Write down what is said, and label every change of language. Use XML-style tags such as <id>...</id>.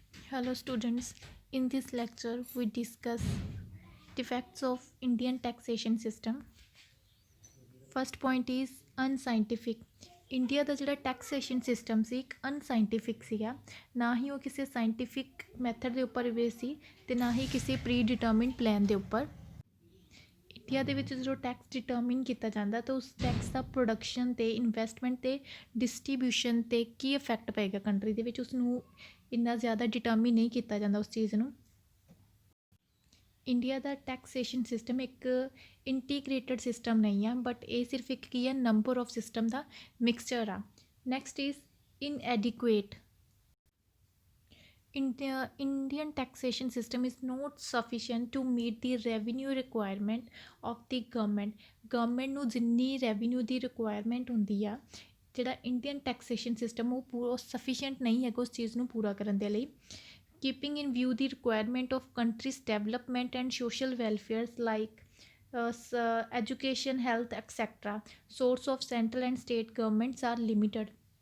<en>Hello students, in this lecture we discuss defects of Indian taxation system. First point is unscientific.</en> <pa>India ਦਾ ਜਿਹੜਾ taxation system ਸੀ ਇੱਕ ਅਨਸਾਇੰਟੀਫਿਕ ਸੀਗਾ, ਨਾ ਹੀ ਉਹ ਕਿਸੇ scientific method ਦੇ ਉੱਪਰ ਬੇਸ ਸੀ ਅਤੇ ਨਾ ਹੀ ਕਿਸੇ ਪ੍ਰੀ ਡਿਟਰਮਿਨਡ ਪਲਾਨ ਦੇ ਉੱਪਰ। ਇੰਡੀਆ ਦੇ ਵਿੱਚ ਜਦੋਂ ਟੈਕਸ ਡਿਟਰਮਿਨ ਕੀਤਾ ਜਾਂਦਾ ਤਾਂ ਉਸ ਟੈਕਸ ਦਾ ਪ੍ਰੋਡਕਸ਼ਨ 'ਤੇ ਇਨਵੈਸਟਮੈਂਟ 'ਤੇ ਡਿਸਟਰੀਬਿਊਸ਼ਨ 'ਤੇ ਕੀ ਇਫੈਕਟ ਪਏਗਾ ਕੰਟਰੀ ਦੇ ਵਿੱਚ, ਉਸਨੂੰ ਇੰਨਾ ਜ਼ਿਆਦਾ ਡਿਟਰਮਿਨ ਨਹੀਂ ਕੀਤਾ ਜਾਂਦਾ ਉਸ ਚੀਜ਼ ਨੂੰ। ਇੰਡੀਆ ਦਾ ਟੈਕਸੇਸ਼ਨ ਸਿਸਟਮ ਇੱਕ ਇੰਟੀਗ੍ਰੇਟਡ ਸਿਸਟਮ ਨਹੀਂ ਆ, ਬਟ ਇਹ ਸਿਰਫ ਇੱਕ ਕੀ ਹੈ</pa> <en>number of system</en> <pa>ਦਾ mixture ਆ।</pa> <en>Next is inadequate. Indian taxation system is not sufficient to meet the revenue requirement of the government.</en> <pa>Government ਨੂੰ ਜਿੰਨੀ ਰੈਵਨਿਊ ਦੀ ਰਿਕੁਆਇਰਮੈਂਟ ਹੁੰਦੀ ਆ, ਜਿਹੜਾ ਇੰਡੀਅਨ ਟੈਕਸੇਸ਼ਨ ਸਿਸਟਮ ਉਹ ਪੂਰਾ ਸਫੀਸ਼ੀਐਂਟ ਨਹੀਂ ਹੈਗਾ ਉਸ ਚੀਜ਼ ਨੂੰ ਪੂਰਾ ਕਰਨ ਦੇ ਲਈ।</pa> <en>Keeping in view the requirement of country's development and social welfares like education, health, etc. Source of central and state governments are limited.</en>